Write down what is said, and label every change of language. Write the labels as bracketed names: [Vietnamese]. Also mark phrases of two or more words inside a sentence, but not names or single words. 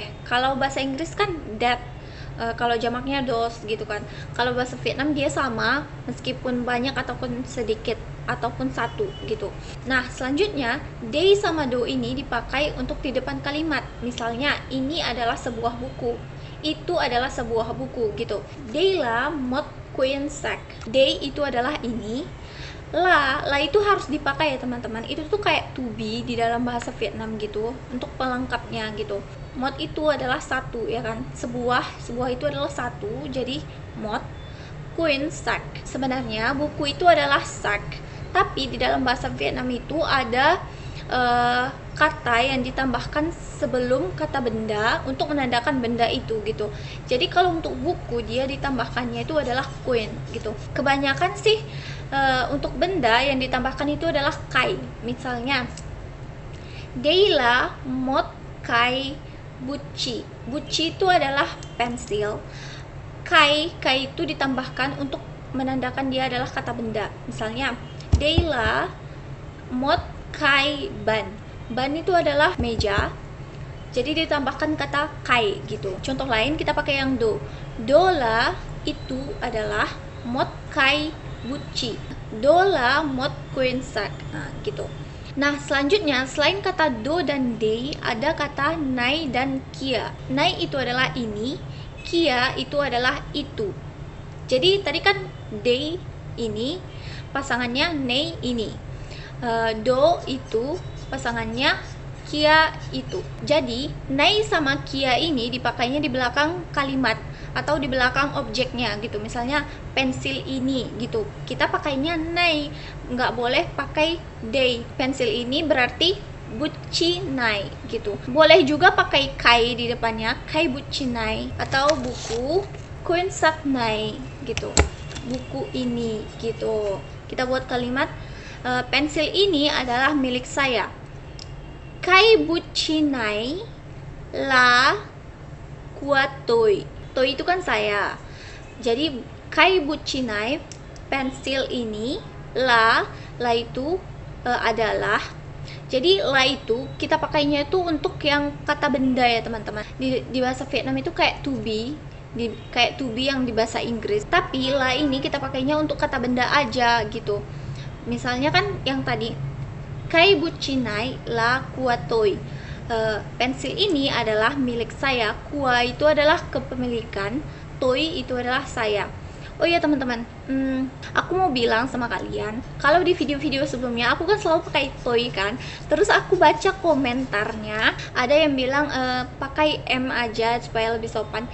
[Indonesian] Kalau bahasa Inggris kan that, kalau jamaknya dos gitu kan. Kalau bahasa Vietnam dia sama meskipun banyak ataupun sedikit ataupun satu gitu. Nah, selanjutnya day sama do ini dipakai untuk di depan kalimat. Misalnya ini adalah sebuah buku, itu adalah sebuah buku gitu. [Vietnamese] Đây là một quyển sách. [Indonesian] Day itu adalah ini. La itu harus dipakai ya teman-teman. Itu tuh kayak [English] to be [Indonesian] di dalam bahasa Vietnam gitu, untuk pelengkapnya gitu. Một itu adalah satu ya kan. Sebuah itu adalah satu, jadi [Vietnamese] một quyển sách. [Indonesian] Sebenarnya buku itu adalah sách. Tapi di dalam bahasa Vietnam itu ada kata yang ditambahkan sebelum kata benda untuk menandakan benda itu gitu. Jadi kalau untuk buku dia ditambahkannya itu adalah quyển gitu. Kebanyakan sih untuk benda yang ditambahkan itu adalah kai. [Vietnamese] Misalnya Đây là một cái bút chì. Bút chì [Indonesian] itu adalah pensil. Kai itu ditambahkan untuk menandakan dia adalah kata benda. [Vietnamese] Misalnya Đây là một cái bàn. [Indonesian] Ban itu adalah meja, jadi ditambahkan kata kai gitu. Contoh lain kita pakai yang do. [Vietnamese] Do là [Indonesian] itu adalah [Vietnamese] một cái bút chì. Do là một quyển sách. [Indonesian] Nah, gitu. Nah, selanjutnya selain kata do dan day ada kata này dan kia. Này itu adalah ini, kia itu adalah itu. Jadi tadi kan day ini pasangannya này ini, do itu pasangannya kia itu. Jadi này sama kia ini dipakainya di belakang kalimat atau di belakang objeknya gitu. Misalnya pensil ini gitu, kita pakainya này, nggak boleh pakai day. Pensil ini berarti [Vietnamese] bút chì này [Indonesian] gitu. Boleh juga pakai kai di depannya, [Vietnamese] kai bút chì này, [Indonesian] atau buku [Vietnamese] quyển sách này [Indonesian] gitu, buku ini gitu. Kita buat kalimat pensil ini adalah milik saya. [Vietnamese] Cái bút chì này là của tôi. [Indonesian] Tôi itu kan saya. Jadi [Vietnamese] cái bút chì này, [Indonesian] pensil ini, là itu adalah. Jadi la itu kita pakainya itu untuk yang kata benda ya teman-teman. Di bahasa Vietnam itu kayak [English] to be, [Indonesian] kayak [English] to be [Indonesian] yang di bahasa Inggris. Tapi la ini kita pakainya untuk kata benda aja gitu. Misalnya kan yang tadi [Vietnamese] cái bút chì này là của tôi. [Indonesian] Pensil ini adalah milik saya. Của itu adalah kepemilikan, tôi itu adalah saya. Oh iya teman-teman, aku mau bilang sama kalian, kalau di video-video sebelumnya aku kan selalu pakai toy kan. Terus aku baca komentarnya, ada yang bilang pakai M aja supaya lebih sopan.